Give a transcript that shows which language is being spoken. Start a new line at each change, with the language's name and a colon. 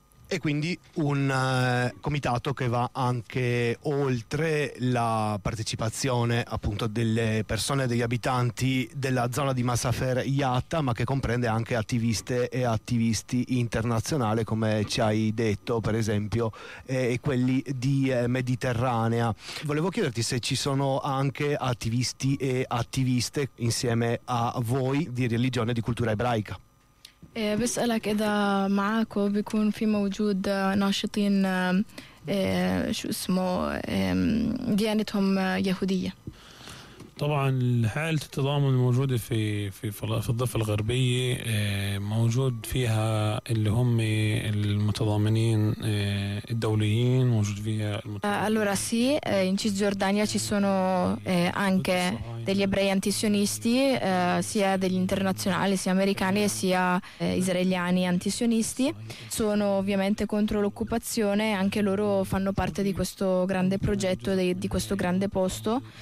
Italian: E quindi un comitato che va anche oltre la partecipazione appunto delle persone, degli abitanti della zona di Massafer Yatta, ma che comprende anche attiviste e attivisti internazionali, come ci hai detto per esempio, e quelli di Mediterranea. Volevo chiederti se ci sono anche attivisti e attiviste insieme a voi di religione e di cultura ebraica.
Arabic: بسألك إذا معك بيكون في موجود ناشطين شو اسمه ديانتهم يهودية. طبعا حالة التضامن الموجودة في الضفة الغربية موجود فيها اللي هم المتضامنين الدوليين، موجود فيها
Italian: Allora sì, in Cisgiordania ci sono anche degli ebrei antisionisti, sia degli internazionali, sia americani e sia israeliani antisionisti. Sono ovviamente contro l'occupazione, anche loro fanno parte di questo grande progetto, di questo grande posto.